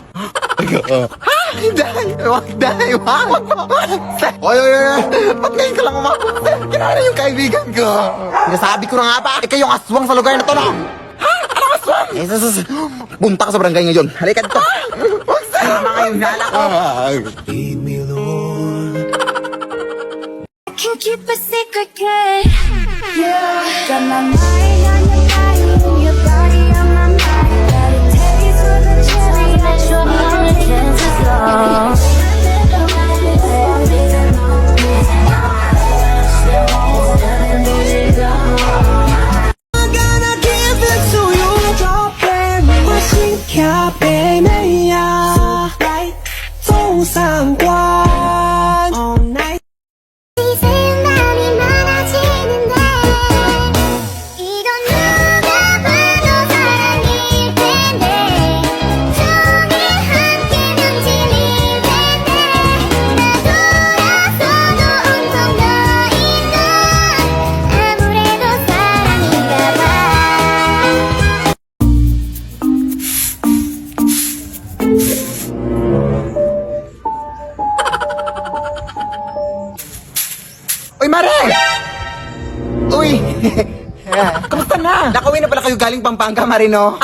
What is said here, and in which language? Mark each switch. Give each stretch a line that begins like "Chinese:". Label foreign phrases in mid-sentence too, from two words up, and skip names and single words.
Filipino: Ha? Day, wag, Day, wag. Oy. Ba't ngayon ka lang umabot, sir? Kinala yung kaibigan ko. Sinasabi ko na nga ba, ikaw yung aswang sa lugar na to, no? Ha? Anong aswang? Punta ka sa barangay ngayon. Halika dito. Wag, sir. Tama ngayon, nala ko.
English: Can't keep a secret, kid. Yeah, got my mind on your body, your body on my mind. Got a taste for the cherry, let your mind chances go. I'm gonna give it to you, drop it, machine cap, baby, yeah. Right, so 상관, all night.
Korean: 생각이 많아지는데 이건 누가 봐도 사랑일 텐데 종이 한 개면 질릴 텐데 나 돌아서도 온통 너인 건 아무래도 사랑인가 봐.
Filipino: Uy, Mare! Uy! Kamusta na? Nakauwi na pala kayo galing Pampanga, Mare, no?